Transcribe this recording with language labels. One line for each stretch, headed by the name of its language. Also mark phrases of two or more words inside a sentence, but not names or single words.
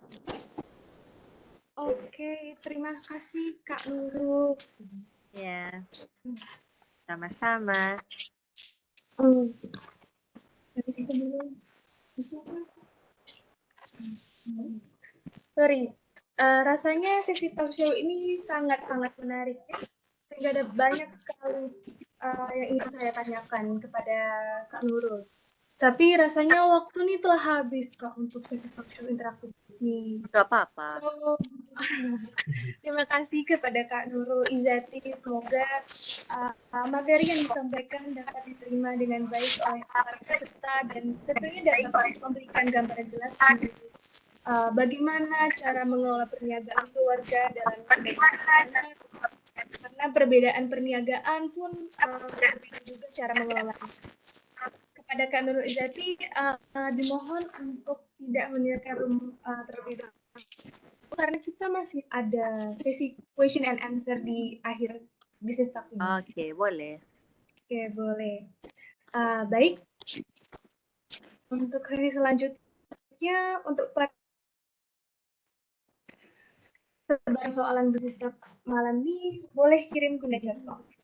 Indonesian: Oke, terima kasih Kak Nurul. Ya. Sama-sama. Dari situ dulu. Sorry, rasanya sesi
English: talk show
Indonesian: ini sangat-sangat menarik ya. Sehingga ada banyak sekali yang ingin saya tanyakan kepada Kak Nurul. Tapi rasanya waktu ini telah habis Kak untuk sesi
English: talk show
Indonesian: interaktif ini.
Malay: Tak apa-apa.
Indonesian: So, terima kasih kepada Kak Nurul Izzati. Semoga materi yang disampaikan dapat diterima dengan baik oleh para peserta dan tentunya dapat memberikan gambaran jelas bagaimana cara mengelola perniagaan keluarga dalam karena perbedaan perniagaan pun juga cara mengelola. Kepada Kak Nurul Izzati, dimohon untuk tidak mendengarkan terlebih dahulu karena kita masih ada sesi
English: question and answer
Indonesian: di akhir bisnis talk ini.
Malay: Okey, boleh.
Indonesian: Oke, boleh. Baik. Untuk sesi selanjutnya, untuk soalan bisnis talk malam ini, boleh kirim ke
English: chat box.